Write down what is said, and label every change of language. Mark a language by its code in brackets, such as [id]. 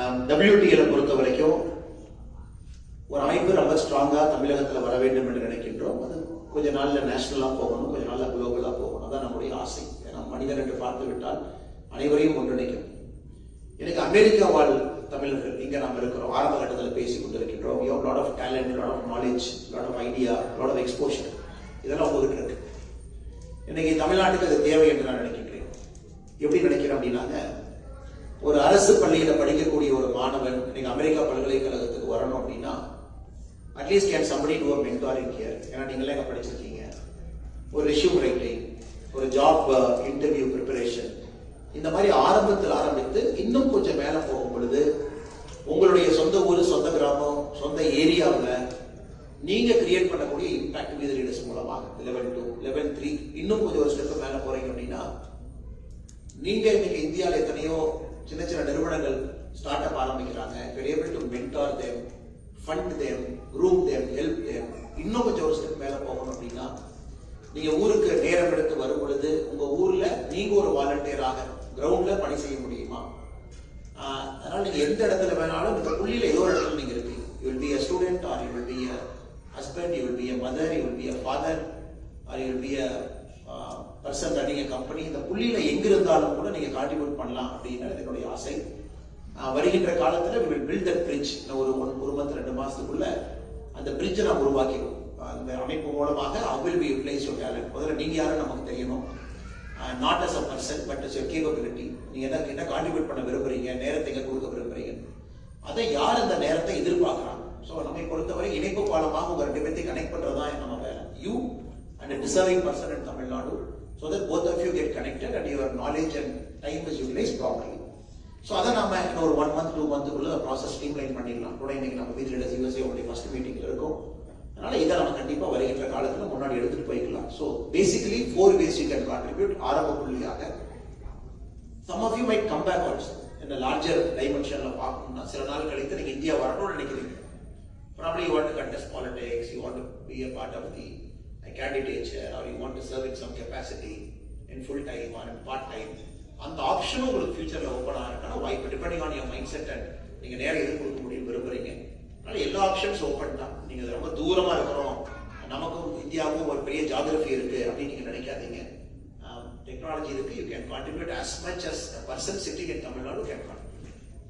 [ta] WTL பொறுத்த வரைக்கும் ஒரு அமைப்பு ரொம்ப ஸ்ட்ராங்கா தமிழகத்தில் வர வேண்டும் என்று நினைக்கின்றோம். அது கொஞ்ச நாள்ல நேஷனலா போகணும், கொஞ்ச நாள்ல குளோபலா போகணும், அதான் நம்முடைய ஆசை. ஏன்னா மனிதன் என்று பார்த்து விட்டால் அனைவரையும் ஒன்றிணைக்கும். எனக்கு அமெரிக்கா வாழ் தமிழர்கள் இங்க நாம் இருக்கிறோம், ஆரம்ப கட்டத்தில் பேசிக் கொண்டிருக்கின்றோம். [en] We have lot of talent, lot of knowledge, lot of idea, lot of exposure. [ta] இதெல்லாம் உங்ககிட்ட இருக்கு. இன்னைக்கு தமிழ்நாட்டுக்கு அது தேவை என்று நான் நினைக்கின்றேன். எப்படி நினைக்கிறேன் அப்படின்னாங்க, ஒரு அரசு பள்ளியில படிக்கக்கூடிய ஒரு மாணவன் இன்னைக்கு அமெரிக்கா பல்கலைக்கழகத்துக்கு வரணும் அப்படின்னா [en] At least can somebody do a mentoring here. [ta] ஏன்னா நீங்களே அங்க படிச்சிருக்கீங்க. ஒரு ரெஸ்யூம் ரைட்டிங், ஒரு ஜாப் இன்டர்வியூ ப்ரிப்பரேஷன், இந்த மாதிரி ஆரம்பத்தில் ஆரம்பித்து இன்னும் கொஞ்சம் மேல போகும் பொழுது உங்களுடைய சொந்த ஊர், சொந்த கிராமம், சொந்த ஏரியாவில் நீங்க கிரியேட் பண்ணக்கூடிய இம்பாக்ட் வித் லீடர்ஸ் மூலமாக லெவல் 2, லெவல் 3 இன்னும் கொஞ்சம் ஒரு ஸ்டெப் மேல போறீங்க அப்படின்னா நீங்க இன்னைக்கு இந்தியாவில் எத்தனையோ சின்ன சின்ன நிறுவனங்கள் ஸ்டார்ட் அப் ஆரம்பிக்கிறாங்க. [en] able to mentor them, fund them, groom them, help them. [ta] இன்னும் கொஞ்சம் ஒரு ஸ்டெப் மேல போகணும் அப்படின்னா நீங்க ஊருக்கு நேரம் எடுத்து வரும் பொழுது உங்க ஊர்ல நீங்க ஒரு வாலண்டியராக கிரவுண்ட்ல பணி செய்ய முடியுமா? அதனால நீங்க எந்த இடத்துல வேணாலும் இந்த புள்ளியில ஏதோ ஒரு இடத்துல நீங்க இருப்பீங்க. [en] You will be a student, or you will be a husband, you will be a mother, you will be a father, or you will be a person running a company. [ta] இந்த புள்ளியில எங்க இருந்தாலும் கூட நீங்க கான்ட்ரிபியூட் பண்ணலாம் அப்படின்னு என்னுடைய ஆசை. வருகின்ற காலத்துல [en] we will build that bridge. [ta] ஒரு மந்த் 2 மாசத்துக்குள்ள அந்த பிரிட்ஜை நாம் உருவாக்கிடுவோம். அந்த அமைப்பு மூலமாக [en] how will we utilize your talent? [ta] முதல்ல நீங்க யாரும் நமக்கு தெரியணும். [en] Not as a person, but as your capability. [ta] நீங்க என்ன கான்ட்ரிபியூட் பண்ண விரும்புறீங்க, நேரத்தை எங்க கொடுக்க விரும்புறீங்க, அதை யார் அந்த நேரத்தை எதிர்பார்க்கிறாங்க. ஸோ நம்மை பொறுத்தவரை இணைப்பு பாலமாக உங்க 2 பேர்த்தையும் கனெக்ட் பண்றதுதான் நம்ம வேலை. [en] You and a deserving person in Tamil Nadu, so that both of you get connected and your knowledge and time is utilized properly. [ta] So அதை நாம ஒரு 1 month 2 monthக்குள்ள ப்ராசஸ் ஸ்ட்ரீம்லைன் பண்ணிடலாம். கூட இன்னைக்கு நம்ம வித் லீடர்ஸ் USA உடைய ஃபர்ஸ்ட் மீட்டிங்ல இருக்கும். அதனால இதை நம்ம கண்டிப்பா வருகின்ற காலத்துல முன்னாடி எடுத்துட்டு போய்க்கலாம். [en] So basically 4 ways you can contribute. [ta] ஆரம்ப புள்ளியாக [en] some of you might come back also. [ta] இந்த லார்ஜர் டைமென்ஷன்ல பார்க்கணும்னா சில நாள் கழித்து நீங்க இந்தியா வரணும்னு நினைக்கிறீங்க. [en] Probably you want to contest politics, you want to be a part of the candidature, or you want to serve in some capacity in full time or in part time. [ta] அந்த ஆப்ஷனும் உங்களுக்கு ஃபியூச்சர்ல open ஆகிறதுக்கான வாய்ப்பு [en] depending on your mind set [ta] and நீங்க நேரம் எது கொடுக்க முடியும் விரும்புறீங்க. அதனால எல்லா ஆப்ஷன்ஸ் ஓப்பன் தான். நீங்க ரொம்ப தூரமா இருக்கிறோம், நமக்கும் இந்தியாவுக்கும் ஒரு பெரிய ஜியோகிராஃபி இருக்கு அப்படின்னு நீங்க நினைக்காதீங்க. [en] Technology இருக்கு, you can contribute as much as a person sitting in Tamil Nadu can contribute.